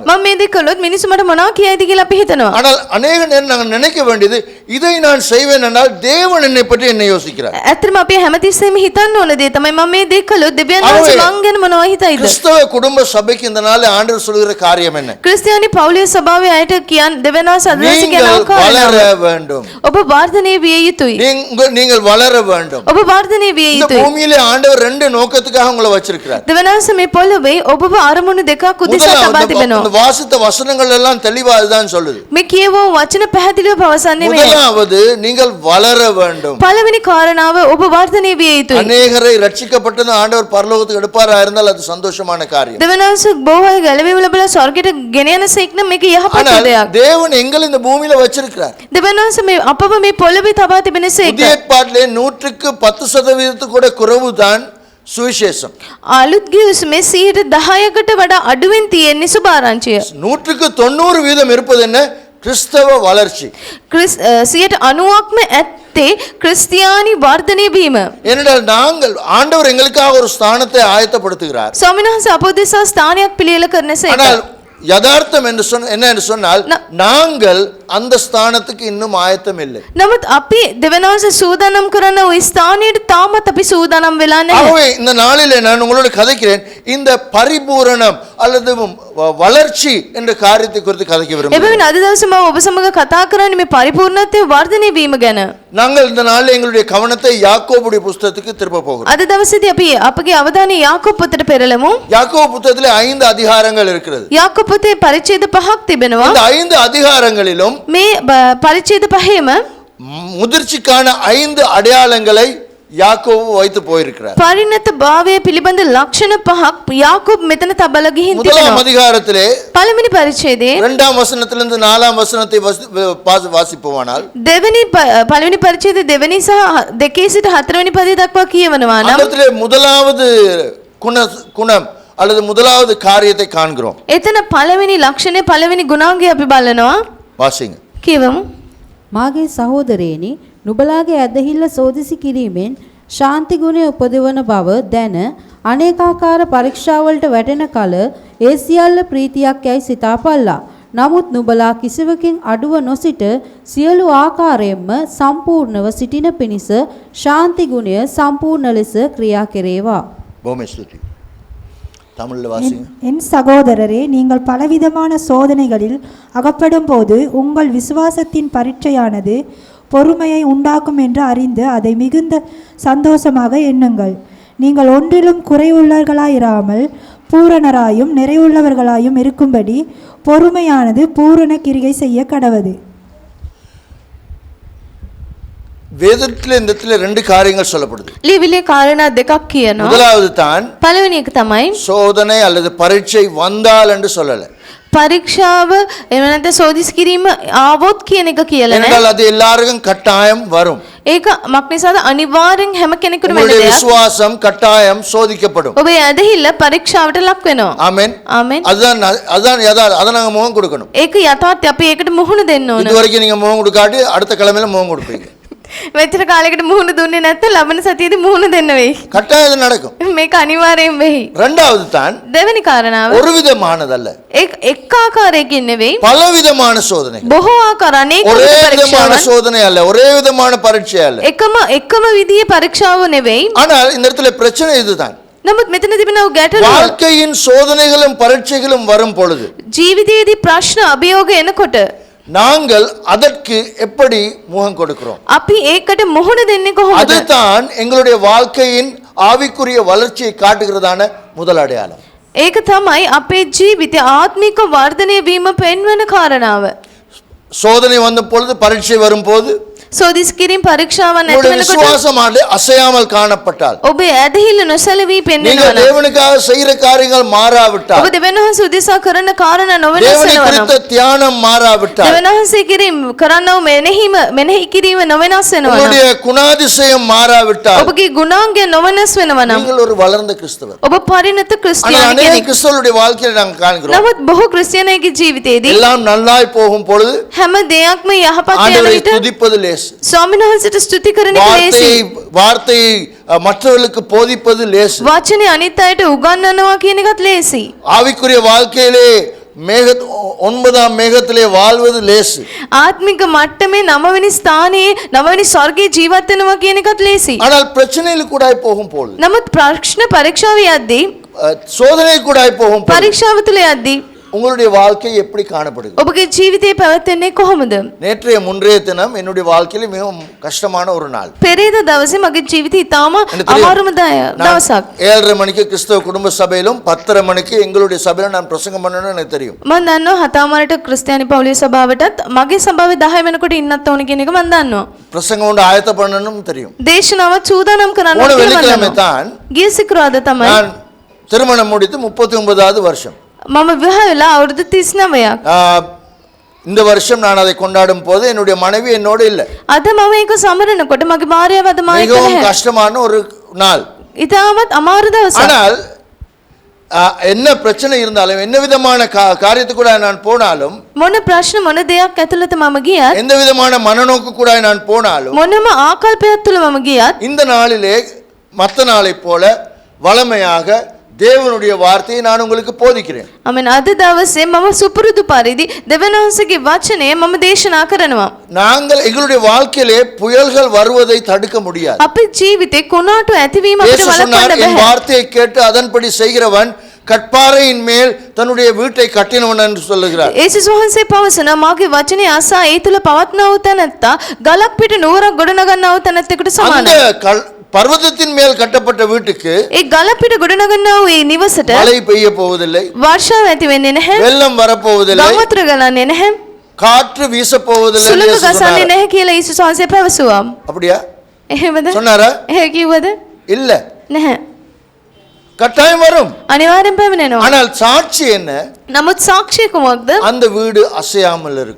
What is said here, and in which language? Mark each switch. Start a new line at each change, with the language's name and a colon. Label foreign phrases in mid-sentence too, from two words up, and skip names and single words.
Sinhala: මම මේ දේ කළොත් මිනිස්සු මට මොනවා කියයිද කියලා අපි හිතනවා.
Tamil: ஆனால் அநேக நேரம் நாங்கள் நினைக்க வேண்டியது இதை நான் செய்வேன் என்றால் தேவன் என்னை பற்றி என்ன யோசிக்கிறார்?
Sinhala: ඇත්තටම අපි හැමතිස්සෙම හිතන්න ඕන දේ තමයි මම මේ දේ කළොත් දෙවියන් වහන්සේ මං ගැන මොනවා හිතයිද?
Tamil: கிறிஸ்தவ குடும்ப சபைக்கு இந்த நாள் ஆண்டவர் சொல்கிற காரியம் என்ன?
Sinhala: ක්‍රිස්තියානි පවුලේ ස්වභාවය අයට කියන් දෙවියන් වහන්සේ අදහස කියන
Tamil: நீங்கள்
Sinhala: ආකාරය
Tamil: வளர வேண்டும்.
Sinhala: ඔබ වර්ධනය විය යුතුයි.
Tamil: நீங்கள் வளர வேண்டும்.
Sinhala: ඔබ වර්ධනය විය
Tamil: இந்த
Sinhala: යුතුයි.
Tamil: பூமியிலே ஆண்டவர் ரெண்டு நோக்கத்துக்காக உங்களை வச்சிருக்கிறார்.
Sinhala: දෙවියන් වහන්සේ මේ පොළොවේ ඔබව අරමුණු දෙකක් උදෙසා තබා
Tamil: இந்த
Sinhala: තිබෙනවා.
Tamil: வாசித்த வசனங்கள் எல்லாம் தெளிவா அதுதான் சொல்லுது.
Sinhala: මේ කියවෝ වචන පැහැදිලිව පවසන්නේ මේ.
Tamil: முதலாவது நீங்கள் வளர வேண்டும்.
Sinhala: පළවෙනි කාරණාව ඔබ වර්ධනය විය යුතුයි.
Tamil: அநேகரை ரட்சிக்கப்பட்டது ஆண்டவர் பரலோகத்துக்கு எடுப்பாரா இருந்தால் அது சந்தோஷமான காரியம்.
Sinhala: දෙවියන් වහන්සේ බොහෝ අය ගැලවීම ලැබලා ස්වර්ගයට ගෙන යන සේක් නම් මේක යහපත්
Tamil: ஆனால்
Sinhala: දෙයක්.
Tamil: தேவன் எங்களை இந்த பூமியில வச்சிருக்கிறார்.
Sinhala: දෙවියන් වහන්සේ මේ අපව මේ පොළොවේ තබා තිබෙන සේක.
Tamil: புதிய ஏற்பாட்டிலே 100% கூட குறைவுதான் சுவிசேஷம்.
Sinhala: අලුත් ගිවිසුමේ 10%කට වඩා අඩුවෙන් තියෙන සුභාරංචිය.
Tamil: 190% இருப்பது என்ன? கிறிஸ்தவ வளர்ச்சி.
Sinhala: 90%ක්ම ඇත්තේ ක්‍රිස්තියානි වර්ධනය වීම.
Tamil: ஏனென்றால் நாங்கள் ஆண்டவர் எங்களுக்காக ஒரு ஸ்தானத்தை ஆயத்தப்படுத்துகிறார்.
Sinhala: ස්වාමීන් වහන්සේ අප උදෙසා ස්ථානයක් පිළියෙල කරන සේක.
Tamil: ஆனால் யதார்த்தம் என்ன என்று சொன்னால் நாங்கள் அந்த ஸ்தானத்துக்கு இன்னும் ஆயத்தம் இல்லை.
Sinhala: නමුත් අපි දෙවියන් වහන්සේ සූදානම් කරන ওই ස්ථානයට තාමත් අපි සූදානම් වෙලා නැහැ.
Tamil: ஆகவே இந்த நாளிலே நான் உங்களோடு கதைக்கிறேன், இந்த பரிபூரணம் அல்லது வளர்ச்சி என்ற காரியத்தை குறித்து கதைக்க விரும்புகிறேன்.
Sinhala: එබැවින් අද දවසේ මම ඔබ සමග කතා කරන්නේ මේ පරිපූර්ණත්වයේ වර්ධනය වීම ගැන.
Tamil: நாங்கள் இந்த நாளில் எங்களுடைய கவனத்தை யாக்கோபுடைய புஸ்தகத்துக்கு திருப்ப போகிறோம்.
Sinhala: අද දවසේදී අපි අපගේ අවධානය යාකෝබ් පොතට පෙරළමු.
Tamil: யாக்கோபு புத்தகத்திலே 5 அதிகாரங்கள் இருக்கிறது.
Sinhala: යාකෝබ් පොතේ පරිච්ඡේද 5ක් තිබෙනවා.
Tamil: இந்த 5 அதிகாரங்களிலும்
Sinhala: මේ පරිච්ඡේද 5ෙම
Tamil: முதிர்ச்சிக்கான 5 அடையாளங்களை யாக்கோபு வைத்து போயிருக்கிறார்.
Sinhala: පරිණත භාවය පිළිබඳ ලක්ෂණ 5ක් යාකෝබ් මෙතන තබලා ගිහින්
Tamil: முதலாம்
Sinhala: තිබෙනවා.
Tamil: அதிகாரத்திலே
Sinhala: පළවෙනි පරිච්ඡේදයේ
Tamil: 2ஆம் வசனத்திலிருந்து 4ஆம் வசனத்தை வாசிப்போமானால்
Sinhala: පළවෙනි පරිච්ඡේදයේ දෙවෙනි සහ දෙකේ සිට හතරවෙනි පදේ දක්වා කියවනවා නම්
Tamil: அதிலே முதலாவது குணம் அல்லது முதலாவது காரியத்தை காண்கிறோம்.
Sinhala: එතන පළවෙනි ලක්ෂණය පළවෙනි ගුණාංගය අපි බලනවා.
Tamil: வாசிங்க.
Sinhala: කියවමු. මාගේ සහෝදරයනි නුබලාගේ ඇදහිල්ල සෝදිසි කිරීමෙන් ශාන්ති ගුණය උපදවන බව දැන අනේකාකාර පරීක්ෂාවලට වැටෙන කල ඒ සියල්ල ප්‍රීතියක් යයි සිතාපල්ලා. නමුත් නුබලා කිසිවකින් අඩුව නොසිට සියලු ආකාරයෙන්ම සම්පූර්ණව සිටින පිණිස ශාන්ති ගුණය සම්පූර්ණ ලෙස ක්‍රියා කෙරේවා.
Tamil: பூமி ஸ்துதி. தமிழ்ல வாசிங்க. என் சகோதரரே, நீங்கள் பலவிதமான சோதனைகளில் அகப்படும் போது உங்கள் விசுவாசத்தின் பரீட்சையானது பொறுமையை உண்டாக்கும் என்று அறிந்து அதை மிகுந்த சந்தோஷமாக எண்ணுங்கள். நீங்கள் ஒன்றிலும் குறைவுள்ளவர்களாயிராமல் பூரணராயும் நிறைவுள்ளவர்களாயும் இருக்கும்படி பொறுமையானது பூரண கிரிகை செய்ய கடவது. வேதத்தில் இந்த இடத்துல ரெண்டு காரியங்கள் சொல்லப்படுது.
Sinhala: ලිවිලේ කාරණා දෙකක් කියනවා.
Tamil: முதலாவது தான்
Sinhala: පළවෙනි එක තමයි
Tamil: சோதனை அல்லது பரீட்சை வந்தால் என்று சொல்லல.
Sinhala: පරීක්ෂාව එහෙම නැත්නම් සෝදිස් කිරීම ආවොත් කියන එක කියලා නෑ.
Tamil: என்றால் அது எல்லாருக்கும் கட்டாயம் வரும்.
Sinhala: ඒක මක් නිසාද අනිවාර්යෙන් හැම කෙනෙකුටම වෙන
Tamil: உங்களுடைய
Sinhala: දෙයක්.
Tamil: விசுவாசம் கட்டாயம் சோதிக்கப்படும்.
Sinhala: ඔබේ ඇදහිල්ල පරීක්ෂාවට ලක් වෙනවා.
Tamil: ஆமென்.
Sinhala: ආමෙන්.
Tamil: அதுதான் அதான் அதை நாங்க முகம் கொடுக்கணும்.
Sinhala: ඒක යථාර්ථය අපි ඒකට මුහුණ දෙන්න ඕන.
Tamil: இது வரைக்கும் நீங்க முகம் கொடுக்காட்டி அடுத்த கிழமையில முகம் கொடுப்பீங்க.
Sinhala: මෙච්චර කාලයකට මුහුණ දුන්නේ නැත්නම් ලබන සතියේදී මුහුණ දෙන්න වෙයි.
Tamil: கட்டாயம் இது நடக்கும்.
Sinhala: මේක අනිවාර්යෙන් වෙයි.
Tamil: ரெண்டாவது தான்
Sinhala: දෙවෙනි කාරණාව
Tamil: ஒரு விதமானதல்ல,
Sinhala: එක් ආකාරයකින් නෙවෙයි
Tamil: பலவிதமான சோதனை.
Sinhala: බොහෝ ආකාර අනේක
Tamil: ஒரே விதமான
Sinhala: පරීක්ෂාවන්
Tamil: சோதனை அல்ல, ஒரே விதமான பரீட்சை அல்ல.
Sinhala: එකම විදිහේ පරීක්ෂාව නෙවෙයි.
Tamil: ஆனால் இந்த இடத்துல பிரச்சனை இதுதான்.
Sinhala: නමුත් මෙතන තිබෙන ගැටලුව
Tamil: வாழ்க்கையின் சோதனைகளும் பரீட்சைகளும் வரும் பொழுது
Sinhala: ජීවිතයේදී ප්‍රශ්න අභියෝග එනකොට
Tamil: நாங்கள் அதற்கு எப்படி முகம் கொடுக்கிறோம்?
Sinhala: අපි ඒකට මුහුණ දෙන්නේ කොහොමද?
Tamil: அதுதான் எங்களுடைய வாழ்க்கையின் ஆவிக்குரிய வளர்ச்சியை காட்டுகிறதான முதல் அடையாளம்.
Sinhala: ඒක තමයි අපේ ජීවිතයේ ආත්මික වර්ධනය වීම පෙන්වන කාරණාව.
Tamil: சோதனை வந்த பொழுது, பரீட்சை வரும்போது
Sinhala: සෝදිස් කිරීම පරීක්ෂාවන්
Tamil: உங்களுடைய
Sinhala: ඇති වෙනකොට
Tamil: விசுவாசமானது அசையாமல் காணப்பட்டால்,
Sinhala: ඔබේ ඇදහිල්ල නොසැලවී
Tamil: நீங்கள்
Sinhala: පෙන්වනවා.
Tamil: தேவனுக்காக செய்கிற காரியங்கள் மாறாவிட்டால்,
Sinhala: ඔබ දෙවියන් වහන්සේ උදෙසා කරන කාරණා
Tamil: தேவனை
Sinhala: නොවෙනස්
Tamil: குறித்த
Sinhala: වෙනවා.
Tamil: தியானம் மாறாவிட்டால்,
Sinhala: දෙවියන් වහන්සේ කිරීම කරනව මෙනෙහි කිරීම නොවෙනස් වෙනවා.
Tamil: உங்களுடைய குணாதிசயம் மாறாவிட்டால்,
Sinhala: ඔබගේ ගුණාංගය නොවෙනස් වෙනවා නම්
Tamil: நீங்கள் ஒரு வளர்ந்த கிறிஸ்தவர்.
Sinhala: ඔබ පරිණත
Tamil: ஆனால்
Sinhala: ක්‍රිස්තියානි
Tamil: அநேக
Sinhala: කෙනෙක්.
Tamil: கிறிஸ்தவருடைய வாழ்க்கையில நாங்கள் காண்கிறோம்,
Sinhala: නමුත් බොහෝ ක්‍රිස්තියානිගේ ජීවිතයේදී
Tamil: எல்லாம் நல்லாய் போகும் பொழுது
Sinhala: හැම දෙයක්ම යහපත් යන
Tamil: ஆண்டவரை
Sinhala: විට
Tamil: துதிப்பது லேசு,
Sinhala: ස්වාමීන් වහන්සේට ස්තුති කරන එක ලේසි.
Tamil: வார்த்தையை மற்றவர்களுக்கு போதிப்பது லேசு.
Sinhala: වචනේ අනිත් අයට උගන්වනවා කියන එකත් ලේසි.
Tamil: ஆவிக்குரிய வாழ்க்கையிலே 9ஆம் மேகத்திலே வாழ்வது லேசு.
Sinhala: ආත්මික මට්ටමේ 9 වෙනි ස්ථානයේ 9 වෙනි ස්වර්ගයේ ජීවත් වෙනවා කියන එකත් ලේසි.
Tamil: ஆனால் பிரச்சனையில் கூட போகும் பொழுது,
Sinhala: නමුත් ප්‍රශ්න පරීක්ෂාව යද්දී
Tamil: சோதனை கூட போகும் பொழுது
Sinhala: පරීක්ෂාව තුළ යද්දී
Tamil: உங்களுடைய வாழ்க்கை எப்படி காணப்படுகிறது?
Sinhala: ඔබගේ ජීවිතේ පැවැත්වෙන්නේ කොහොමද?
Tamil: முன்றைய தினம் என்னுடைய வாழ்க்கையில மிகவும் கஷ்டமான ஒரு நாள்.
Sinhala: පෙරේද දවසේ මගේ ජීවිතේ ඉතාම අමාරුම දවසක්.
Tamil: 7:30 மணிக்கு கிறிஸ்தவ குடும்ப சபையிலும் 10:30 மணிக்கு எங்களுடைய சபையில நான் பிரசங்கம் பண்ணணும்னு எனக்கு தெரியும்.
Sinhala: මම දන්නවා 7:00ට ක්‍රිස්තියානි පවුලේ සභාවටත් මගේ සභාවේ 10 වෙනකොට ඉන්නත් ඕන කියන එක මම දන්නවා.
Tamil: பிரசங்கம் ஒன்று ஆயத்த பண்ணணும்னு தெரியும்.
Sinhala: දේශනාව සූදානම් කරන්න
Tamil: போன
Sinhala: කියලා මම
Tamil: வெள்ளிக்கிழமை
Sinhala: දන්නවා.
Tamil: தான்
Sinhala: ගිය සිකුරාදා තමයි
Tamil: நான் திருமணம் முடித்து 39வது வருஷம்.
Sinhala: මම විවාහ වෙලා අවුරුදු 39ක්.
Tamil: இந்த வருஷம் நான் அதை கொண்டாடும் போது என்னுடைய மனைவி என்னோடு இல்லை.
Sinhala: අද මම ඒක සමරනකොට මගේ භාර්යාව අද මාත් එක්ක
Tamil: மிகவும்
Sinhala: නැහැ.
Tamil: கஷ்டமான ஒரு நாள்.
Sinhala: ඉතාමත් අමාරු දවසක්.
Tamil: ஆனால் என்ன பிரச்சனை இருந்தாலும், என்ன விதமான காரியத்துக்கு நான் போனாலும்,
Sinhala: මොන ප්‍රශ්න මොන දෙයක් ඇතුළත මම ගියත්
Tamil: எந்த விதமான மனநோக்கு கூட நான் போனாலும்,
Sinhala: මොනම ආකල්පයක් තුළ මම ගියත්
Tamil: இந்த நாளிலே மற்ற நாளை போல வளமையாக தேவனுடைய வார்த்தையை நான் உங்களுக்கு போதிக்கிறேன்.
Sinhala: අමෙන් අද දවසේ මම සුපුරුදු පරිදි දෙවනහසගේ වචනය මම දේශනා කරනවා.
Tamil: நாங்கள் எங்களுடைய வாழ்க்கையிலே புயல்கள் வருவதை தடுக்க முடியாது.
Sinhala: අපේ ජීවිතේ කුණාටු ඇතිවීම අපිට
Tamil: இயேசு சொன்னார்,
Sinhala: වළක්වන්න
Tamil: என்
Sinhala: බෑ.
Tamil: வார்த்தையை கேட்டு அதன்படி செய்கிறவன் கற்பாறையின் மேல் தன்னுடைய வீட்டை கட்டினவன் என்று சொல்லுகிறார்.
Sinhala: යේසුස් වහන්සේ පවසන මාගේ වචනේ අසා ඒ තුල පවත්නා වූ තැනැත්තා ගලක් පිට නුවරක් ගොඩනගන්නා වූ තැනැත්තෙකුට
Tamil: அந்த
Sinhala: සමානයි.
Tamil: பர்வதத்தின் மேல் கட்டப்பட்ட வீட்டுக்கு
Sinhala: ඒ ගල පිට ගොඩනගන්නා වූ ඒ නිවසට
Tamil: மழை பெய்ய போவதில்லை,
Sinhala: වර්ෂාව ඇති වෙන්නේ නැහැ.
Tamil: வெள்ளம் வரப்போவதில்லை,
Sinhala: ගංවතුර ගලන්නේ නැහැ.
Tamil: காற்று வீச போவதில்லை என்று
Sinhala: සුළඟ
Tamil: இயேசு
Sinhala: ගසන්නේ
Tamil: சொன்னார்.
Sinhala: නැහැ කියලා යේසුස් වහන්සේ පැවසුවා.
Tamil: அப்படியா
Sinhala: එහෙමද?
Tamil: சொன்னாரா?
Sinhala: එහෙ කිව්වද?
Tamil: இல்ல,
Sinhala: නැහැ.
Tamil: கட்டாயம் வரும்.
Sinhala: අනිවාර්යෙන් පැමිණෙනවා.
Tamil: ஆனால் சாட்சி என்ன?
Sinhala: නමුත් සාක්ෂිය කුමක්ද?
Tamil: அந்த வீடு அசையாமல் இருக்கும்.